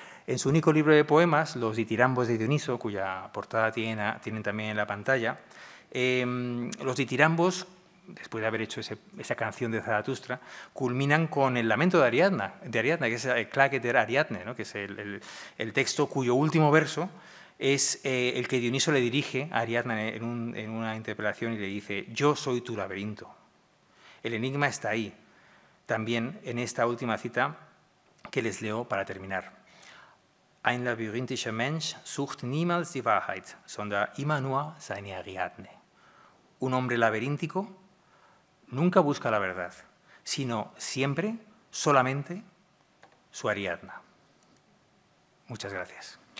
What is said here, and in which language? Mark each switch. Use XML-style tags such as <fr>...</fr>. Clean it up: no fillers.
<es>En su único libro de poemas, Los ditirambos de Dioniso, cuya portada tienen también en la pantalla, los ditirambos, después de haber hecho esa canción de Zaratustra, culminan con el lamento de Ariadna, que es el Klaget der Ariadne, ¿no? Que es el texto cuyo último verso es el que Dioniso le dirige a Ariadna en una interpelación y le dice: yo soy tu laberinto. El enigma está ahí, también en esta última cita que les leo para terminar.</es> <de>Ein labyrinthischer Mensch sucht niemals die Wahrheit, sondern immer nur seine Ariadne.</de> <es>Un hombre laberíntico nunca busca la verdad, sino siempre, solamente, su Ariadna. Muchas gracias.</es>